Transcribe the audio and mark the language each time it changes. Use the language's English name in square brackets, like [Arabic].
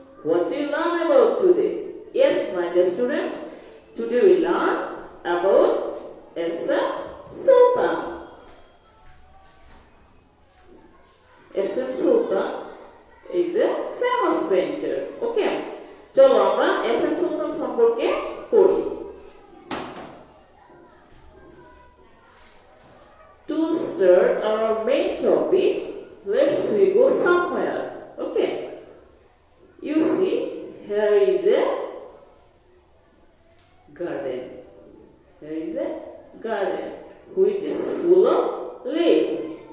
[English] What do you learn about today? Yes, my dear students, today we learn about SM Sultan. SM Sultan is a famous painter. [Bangla] Okay, চলো আমরা SM Sultan সম্পর্কে পড়ি। [English] To start our main topic, let's we go somewhere. Okay. You see, here is a garden. Here is a garden which is full of leaves.